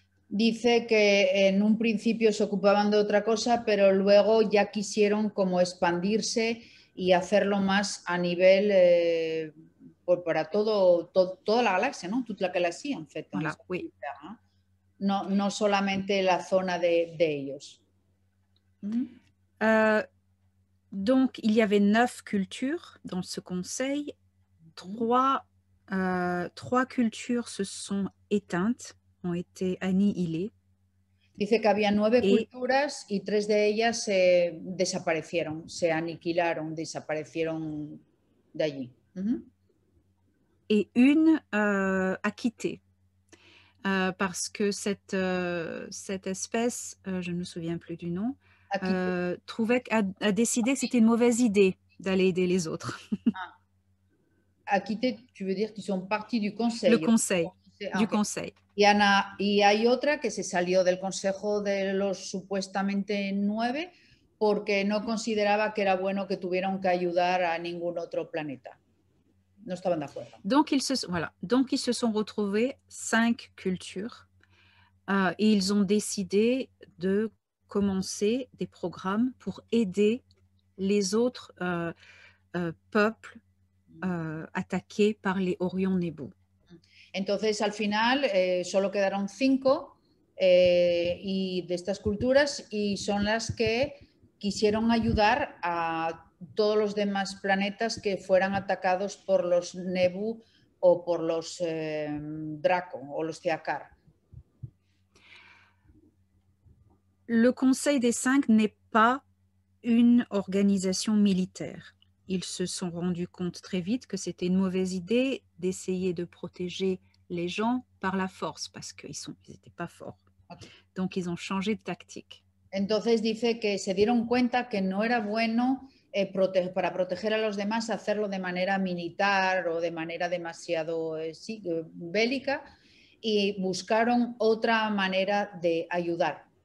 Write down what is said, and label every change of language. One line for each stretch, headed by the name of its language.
Spanish: Dice que en un principio se ocupaban de otra cosa, pero luego ya quisieron como expandirse y hacerlo más a nivel para toda la galaxia, ¿no?
French: Toute la galaxie, en fait. Voilà, oui.
Spanish: Hein? No, no solamente la zona de ellos.
French: Donc, il y avait 9 cultures dans ce conseil. Trois cultures se sont éteintes, ont été annihilées.
Spanish: Dice que había 9 culturas y 3 de ellas desaparecieron, se aniquilaron, desaparecieron de allí.
French: Et une a quitté. Parce que cette espèce, je ne me souviens plus du nom, a décidé que c'était une mauvaise idée d'aller aider les autres. A quitté, tu veux dire qu'ils sont partis du conseil. Le conseil, du conseil.
Spanish: Y hay otra que se salió del consejo de los supuestamente 9 porque no consideraba que era bueno que tuvieran que ayudar a ningún otro planeta. No estaban de acuerdo.
French: Donc, ils se sont retrouvés 5 cultures et ils ont décidé de commencer des programmes pour aider les autres peuples attaqués par les Orion Nebu.
Spanish: Entonces, al final, solo quedaron 5 y de estas culturas y son las que quisieron ayudar a todos los demás planetas que fueran atacados por los Nebu o por los Draco o los Teakar.
French: Le Conseil des 5 n'est pas une organisation militaire. Ils se sont rendus compte très vite que c'était une mauvaise idée d'essayer de protéger les gens par la force parce qu'ils n'étaient pas forts. Okay. Donc, ils ont changé de tactique.
Spanish: Entonces dice que se dieron cuenta que no era bueno para proteger a los demás hacerlo de manera militar o de manera demasiado bélica y buscaron otra manera de ayudar.